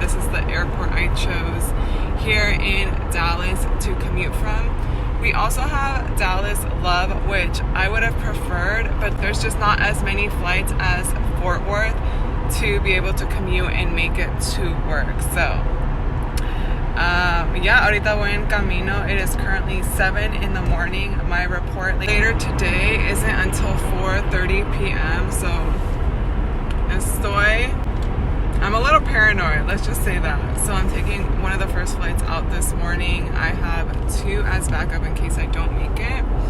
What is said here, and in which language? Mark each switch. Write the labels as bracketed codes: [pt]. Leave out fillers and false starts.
[en] This is the airport I chose here in Dallas to commute from. We also have Dallas Love, which I would have preferred, but there's just not as many flights as Fort Worth to be able to commute and make it to work. So yeah, [es] ahorita voy en camino. [en] It is currently 7 in the morning. My report later today isn't until 4:30 p.m. So I'm a little paranoid, let's just say that. So I'm taking one of the first flights out this morning. I have 2 as backup in case I don't make it.